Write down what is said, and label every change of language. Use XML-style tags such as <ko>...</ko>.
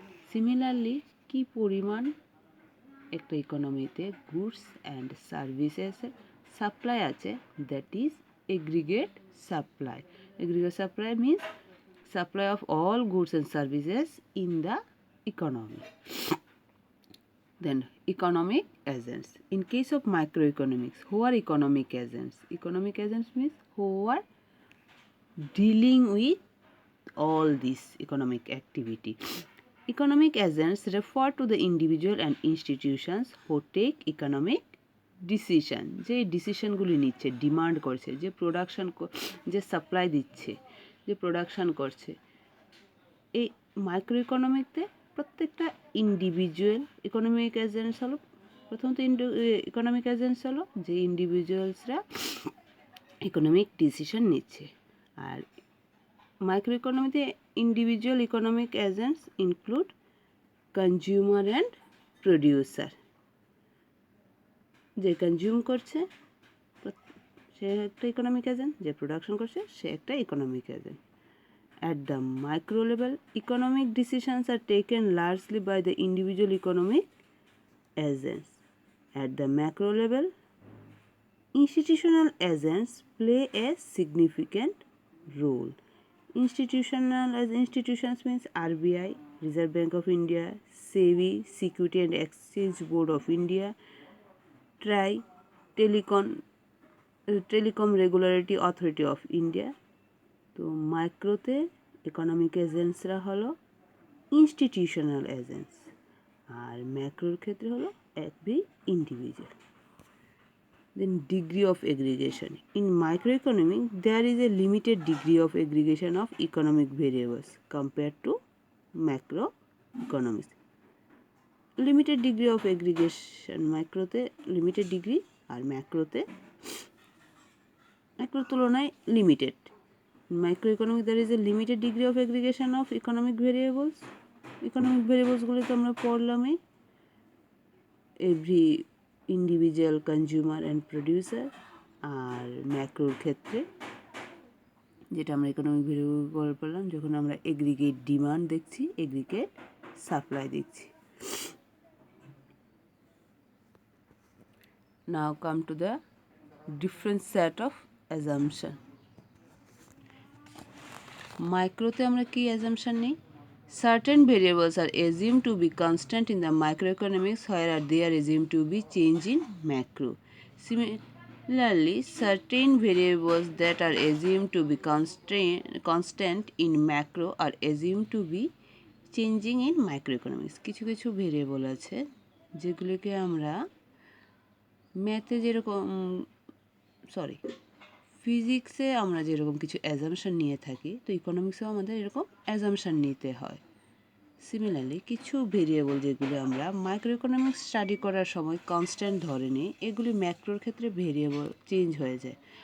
<bn>Similarly কি পরিমাণ একটা ইকোনমিতে গুডস অ্যান্ড সার্ভিসেসের সাপ্লাই আছে,</bn> <en>That is aggregate supply.</en> <bn>Aggregate supply means</bn> <en>supply of all goods and services in the economy. Then economic agents. In case of microeconomics, who are economic agents? Economic agents means who are dealing with all this economic activity. Economic agents refer to the individual and institutions who take economic</en> <bn>decision, যে ডিসিশনগুলি নিচ্ছে, demand করছে, যে production, যে supply দিচ্ছে, যে production করছে। এই micro ইকোনমিকতে প্রত্যেকটা ইন্ডিভিজুয়াল ইকোনমিক এজেন্টস হলো, প্রথমত ইকোনমিক এজেন্টস হলো যে ইন্ডিভিজুয়ালসরা ইকোনমিক ডিসিশন নিচ্ছে। আর micro ইকোনমিতে individual economic agents include consumer and producer, যে কনজিউম করছে সে একটা ইকোনমিক এজেন্ট, যে প্রোডাকশন করছে সে একটা economic agent.</bn> <en>At the micro level, economic decisions are taken largely by the individual economic agents. At the macro level, institutional agents play a significant role. Institutional as institutions means RBI, Reserve Bank of India, SEBI, Security and Exchange Board of India, TRAI, Telecom Regulatory Authority of India.</en> <bn>তো মাইক্রোতে economic এজেন্টসরা হলো institutional agents, আর ম্যাক্রোর ক্ষেত্রে হলো every individual.</bn> <en>Then degree of aggregation. In micro economic there is a limited degree of aggregation of economic variables compare to macro economics. Limited degree of aggregation</en> <bn>মাইক্রোতে limited degree, আর ম্যাক্রোর তুলনায় limited.</bn> <en>Microeconomic there is a limited degree of aggregation of economic variables.</en> <bn>Economic ভেরিয়েবলসগুলি তো আমরা পড়লামই, every individual, consumer and producer. আর ম্যাক্রোর ক্ষেত্রে যেটা আমরা economic variable পড়লাম, যখন আমরা aggregate demand দেখছি, এগ্রিগেট সাপ্লাই দেখছি।</bn> <en>Now come to the different set of assumption.</en> <bn>মাইক্রোতে আমরা কি অ্যাজাম্পশন নিই?</bn> <en>Certain variables are assumed to be constant in the microeconomics, whereas they are assumed to be change in macro. Similarly, certain variables that are assumed to be constant in macro are assumed to be changing in microeconomics.</en> <bn>কিছু কিছু variable আছে যেগুলোকে আমরা ম্যাথে যেরকম ফিজিক্সে আমরা যেরকম কিছু অ্যাজাম্পশন নিয়ে থাকি, তো ইকোনমিক্সেও আমাদের এরকম অ্যাজাম্পশন নিতে হয়। সিমিলারলি কিছু ভেরিয়েবল যেগুলো আমরা মাইক্রো ইকোনমিক্স স্টাডি করার সময় কনস্ট্যান্ট ধরে নিই, এগুলি ম্যাক্রোর ক্ষেত্রে ভেরিয়েবল চেঞ্জ হয়ে যায়।</bn>